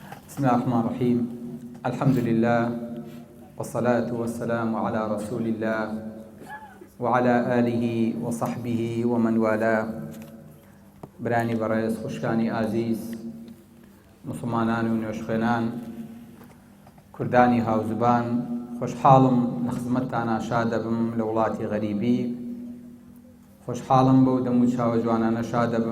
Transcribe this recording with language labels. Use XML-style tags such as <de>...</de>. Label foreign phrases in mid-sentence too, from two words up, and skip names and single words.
<ar>بسم الله الرحمن الرحيم. الحمد لله والصلاة والسلام على رسول الله وعلى آله وصحبه ومن والاه.</ar> <ckb>برانی بەڕێز خوشکانی ئازیز، مسلمانان و نوێژخوێنان، کوردانی هاوزبان، خۆشحاڵم لە خزمەتتانە شاد دەبم لە وڵاتی غەریبی. خۆشحاڵم بەو دەم و چاوە جوانانە شاد دەبم.</ckb>